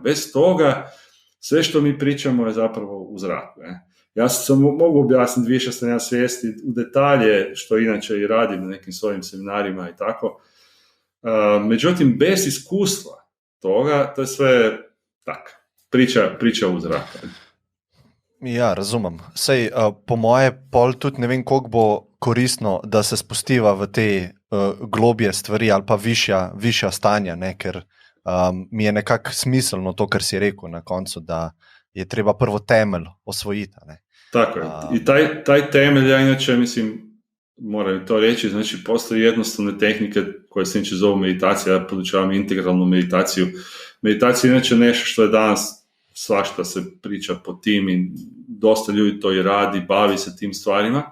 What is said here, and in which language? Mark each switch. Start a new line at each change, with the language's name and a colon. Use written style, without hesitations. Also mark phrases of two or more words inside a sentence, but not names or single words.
Croatian: Bez toga sve što mi pričamo je zapravo u zraku. Ja sam mogu objasniti više stanja svijesti u detalje, što inače i radim na nekim svojim seminarima i tako. Međutim, bez iskustva toga, to je sve tak, priča u zraku.
Slovenian: Ja, razumem. Sej, po moje pol tudi ne vem, koliko bo koristno, da se spustiva v te globje stvari ali pa višja stanja, ne? Ker mi je nekako smiselno to, kar si rekel na koncu, da je treba prvo temelj osvojiti. Ne? Tako je.
Croatian: I taj temelj, ja inače mislim, moram to reći, znači postoje jednostavne tehnike koje se inače zovu meditacija, ja podučavam integralnu meditaciju. Meditacija je inače nešto što je danas svašta se priča po tim i dosta ljudi to i radi, bavi se tim stvarima.